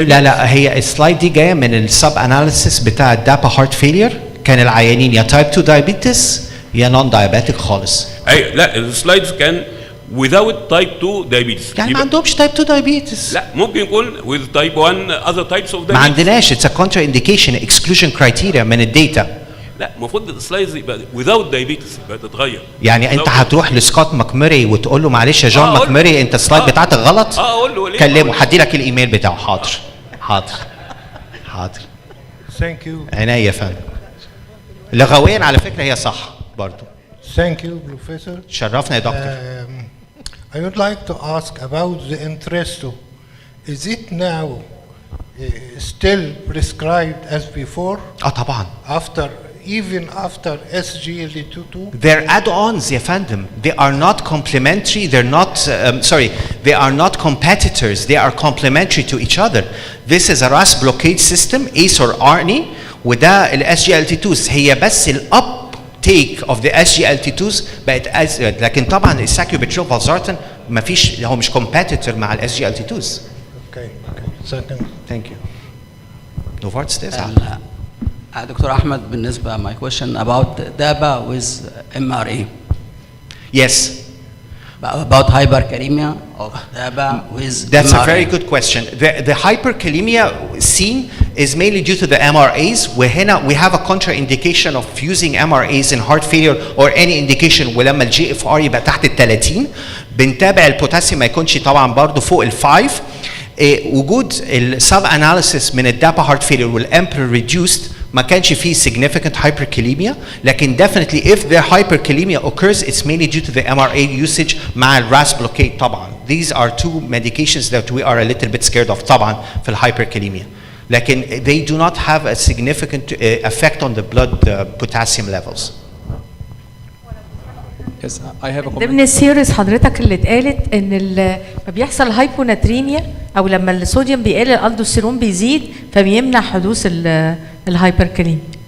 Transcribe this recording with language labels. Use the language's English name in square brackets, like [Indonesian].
[Arabic] لا هي السلايد دي جايه من السب اناليسيس بتاع الدابا هارت فيلير، كان العيانين يا تايب 2 دايابيتس يا نون دايابيتك خالص. اي لا السلايدز كان [English] without type 2 diabetes، [Arabic] يعني ما عندهمش تايب 2 دايابيتس. لا ممكن يكون [English] with type 1 other types of diabetes. [Arabic] ما عندناش، [English] It's a contraindication exclusion criteria من الداتا. [Arabic] لا المفروض السلايدز يبقى without diabetes يبقى تتغير. يعني انت هتروح لسكوت ماكميري وتقول له معلش يا جون ماكميري انت السلايد بتاعتك غلط؟ اقول له ليه؟ كلمه، هدي لك الايميل بتاعه. حاضر حاضر. [English] Thank you. [Arabic] عينيا يا فندم. لغويا على فكره هي صح برضه. [English] Thank you, Professor. [Arabic] شرفنا يا دكتور. [English] I would like to ask about the Entresto. Is it now still prescribed as before? [Arabic] طبعا. [English] Even after SGLT2? They're add-ons [Arabic] يا فندم. [English] They are not complementary. They're not they are not competitors. They are complementary to each other. This is a RAS blockade system, ACE or ARNI. [Arabic] وده ال SGLT2s. هي بس الابتيك [English] of the SGLT2s [Arabic] بقت لكن طبعا الساكيوبيترول فالزارتان ما فيش، هو مش competitor مع ال SGLT2s. [English] Okay. Second. Thank you. [Arabic] نوفارتس تسعة. دكتور أحمد بالنسبة [English] my question about DABA with MRA. Yes. About hyperkalemia of DABA with That's MRA. a very good question. The hyperkalemia seen is mainly due to the MRAs. We have a contraindication of using MRAs in heart failure or any indication [Arabic] ولما الجي اف ار يبقى تحت ال 30 بنتابع البوتاسيوم ما يكونش طبعا برضه فوق ال 5. وجود السب اناليسيس من الدابا هارت فيلير والامبر ريديوست ما كانش فيه [English] significant hyperkalemia، [Arabic] لكن [English] definitely if the hyperkalemia occurs it's mainly due to the MRA usage [Arabic] مع ال RAS blockade طبعا. [English] These are two medications that we are a little bit scared of [Arabic] طبعا في ال [English] hyperkalemia. [Arabic] لكن [English] they do not have a significant effect on the blood potassium levels. Yes, I have a comment. [Arabic] ضمن السيريز حضرتك اللي اتقالت ان لما بيحصل هايبوناتريميا او لما الصوديوم بيقل الالدوستيرون بيزيد فبيمنع حدوث الهايبركاليميا.